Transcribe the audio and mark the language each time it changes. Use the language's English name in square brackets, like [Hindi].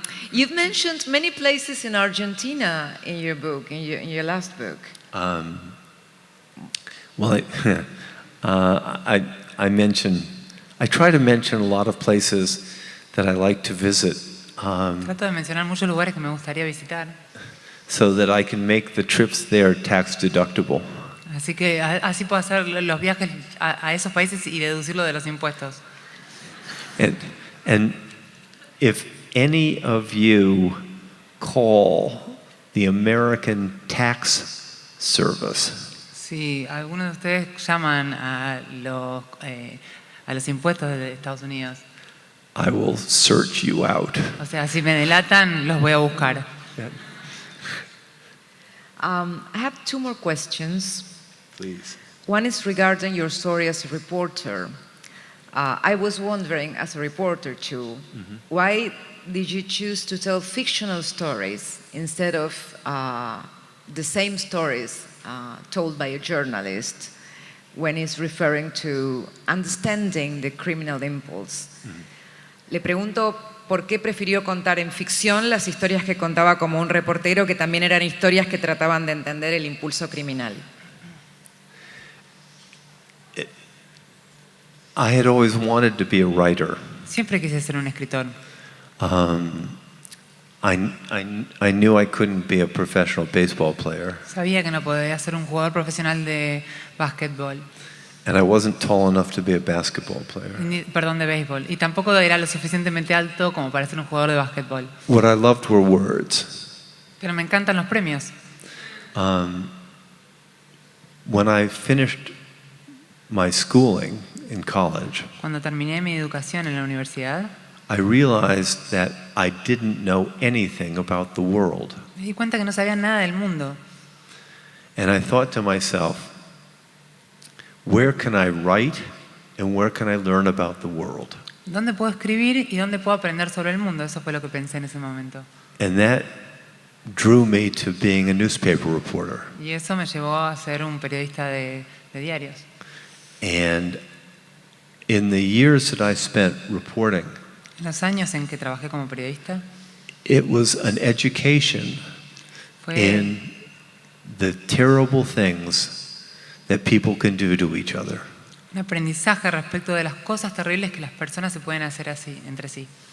[English] You've mentioned many places in Argentina in your book, in your last book. Well, I try to mention a lot of places that I like to visit [Spanish] Trato de mencionar muchos lugares que me gustaría visitar. [English] so that I can make the trips there tax deductible. [Spanish] Así que así puedo hacer los viajes a esos países y deducirlo de los impuestos. [English] And if any of you call the American Tax Service, [Spanish] Si algunos de ustedes llaman a los impuestos de Estados Unidos, [English] I will search you out. [Spanish] o sea, si me delatan, los voy a buscar. [English] I have two more questions. Please. One is regarding your story as a reporter. I was wondering, as a reporter too, why did you choose to tell fictional stories instead of the same stories told by a journalist when he's referring to understanding the criminal impulse? [Spanish] Le pregunto por qué prefirió contar en ficción las historias que contaba como un reportero, que también eran historias que trataban de entender el impulso criminal. [English] I had always wanted to be a writer. [Spanish] Siempre quise ser un escritor. [English] I knew I couldn't be a professional baseball player, [Spanish] Sabía que no podía ser un jugador profesional de básquetbol, [English] and I wasn't tall enough to be a basketball player. [Spanish] perdón, de béisbol. Y tampoco era lo suficientemente alto como para ser un jugador de básquetbol. [English] What I loved were words. [Spanish] Pero me encantan los premios. [English] When I finished my schooling in college, [Spanish] Cuando terminé mi educación en la universidad, [English] I realized that I didn't know anything about the world. [Spanish] me di cuenta que no sabía nada del mundo. [English] And I thought to myself, where can I write and where can I learn about the world? [Spanish] ¿Dónde puedo escribir y dónde puedo aprender sobre el mundo? Eso fue lo que pensé en ese momento. [English] And that drew me to being a newspaper reporter. [Spanish] Y eso me llevó a ser un periodista de diarios. [English] And in the years that I spent reporting, [Spanish] En los años en que trabajé como periodista, [English] it was an education [Spanish] fue [English] in the terrible things that people can do to each other. [Spanish] un aprendizaje respecto de las cosas terribles que las personas se pueden hacer así, entre sí.